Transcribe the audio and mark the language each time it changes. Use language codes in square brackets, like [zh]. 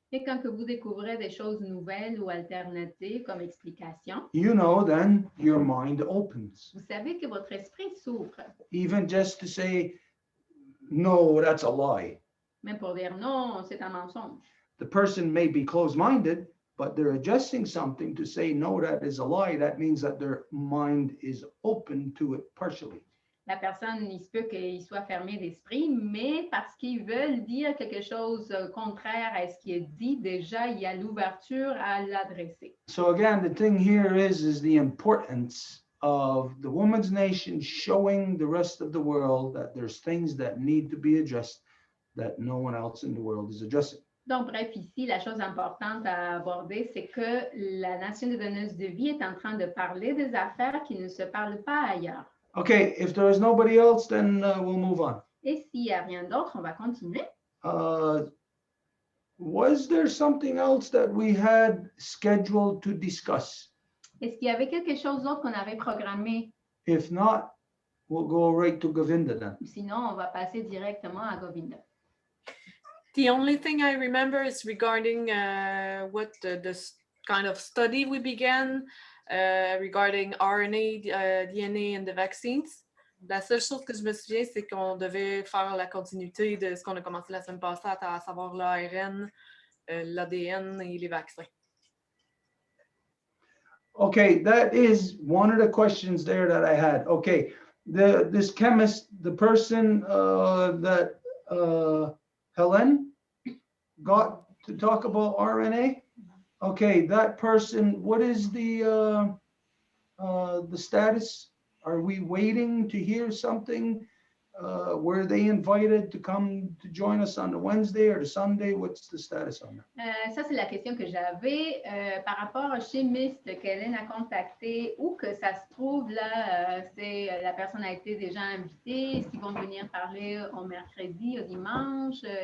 [fr] Et quand que vous découvrez des choses nouvelles ou alternatives comme explication, [en] you know, then your mind opens. [fr] vous savez que votre esprit s'ouvre. [en] Even just to say, no, that's a lie. [fr] Même pour dire non, c'est un mensonge. [en] The person may be closed-minded, but they're adjusting something to say, no, that is a lie. That means that their mind is open to it partially. [fr] La personne, il se peut qu'il soit fermé d'esprit, mais parce qu'ils veulent dire quelque chose contraire à ce qui est dit, déjà, il y a l'ouverture à l'adresser. [en] So again, the thing here is the importance of the Women's Nation showing the rest of the world that there's things that need to be addressed that no one else in the world is addressing. [fr] Donc, bref, ici, la chose importante à aborder, c'est que la Nation des donneuses de vie est en train de parler des affaires qui ne se parlent pas ailleurs. [en] Okay, if there is nobody else, then we'll move on. [fr] Et s'il n'y a rien d'autre, on va continuer. [en] Was there something else that we had scheduled to discuss? [fr] Est-ce qu'il y avait quelque chose d'autre qu'on avait programmé? [en] If not, we'll go right to Govinda then. [fr] Sinon, on va passer directement à Govinda. [en] The only thing I remember is regarding what this kind of study we began regarding RNA, DNA and the vaccines. [fr] La seule chose que je me souviens, c'est qu'on devait faire la continuité de ce qu'on a commencé la semaine passée, à savoir l'ARN, l'ADN et les vaccins. [en] Okay, that is one of the questions there that I had. Okay, this chemist, the person that Helen got to talk about RNA. Okay, that person, what is the status? Are we waiting to hear something? Were they invited to come to join us on the Wednesday or the Sunday? What's the status on that? [fr] Ça, c'est la question que j'avais par rapport au chimiste qu'Hélène a contacté. Où que ça se trouve, là, la personne a été déjà invitée. Est-ce qu'ils vont venir parler au mercredi, au dimanche?